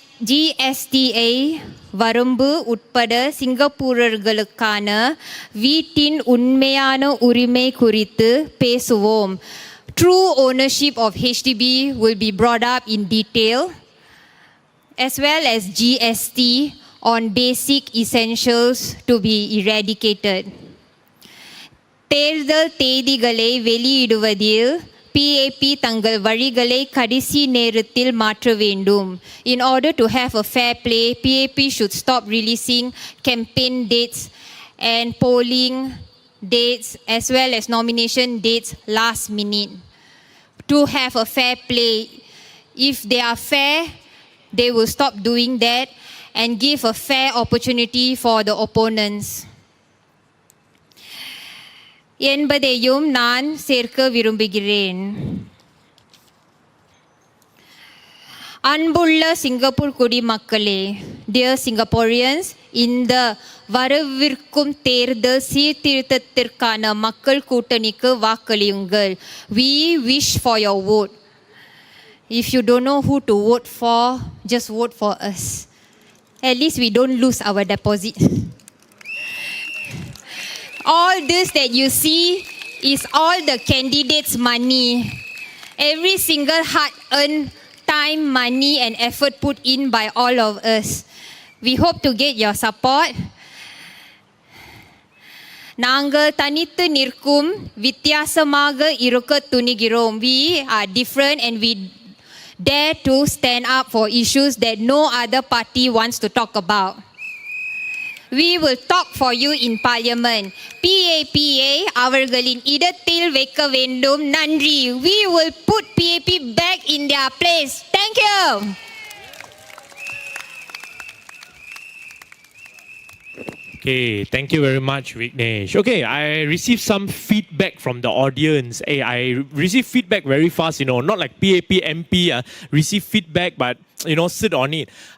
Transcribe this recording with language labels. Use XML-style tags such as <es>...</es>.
<ta>GSTA வரம்பு உட்பட சிங்கப்பூரர்களுக்கான வீட்டின் உண்மையான உரிமை குறித்து பேசுவோம்.</ta> <en>True ownership of HDB will be brought up in detail, as well as GST on basic essentials to be eradicated.</en> <ta>தேர்தல் தேதிகளை வெளியிடுவதில் PAP தங்கள் வழிகளை கடைசி நேரத்தில் மாற்ற வேண்டும்.</ta> <en>In order to have a fair play, PAP should stop releasing campaign dates and polling dates as well as nomination dates last minute. To have a fair play, if they are fair, they will stop doing that and give a fair opportunity for the opponents.</en> <ta>என்பதையும் நான் சேர்க்க விரும்புகிறேன். அன்புள்ள Singapore குடிமக்களே,</ta> <en>dear Singaporeans,</en> <ta>இந்த வரவிருக்கும் தேர்தல் சீர்திருத்தத்திற்கான மக்கள் கூட்டணிக்கு வாக்களியுங்கள்.</ta> <en>We wish for your vote. If you don't know who to vote for, just vote for us. At least we don't lose our deposit. All this that you see is all the candidates' money. Every single hard-earned time, money and effort put in by all of us. We hope to get your support.</en> <ta>நாங்கள் தனித்து நிற்கும் வித்தியாசமாக இருக்க துணிகிறோம்.</ta> <en>We are different and we dare to stand up for issues that no other party wants to talk about. We will talk for you in Parliament.</en> <ta>PAPA அவர்களின் இடத்தில் வைக்க வேண்டும். நன்றி.</ta> <en>We will put PAP back in their place. Thank you. Okay, thank you very much, Vignesh. Okay, I received some feedback from the audience. Hey, I received feedback very fast, not like PAP MP receive feedback, but, sit on it.</en>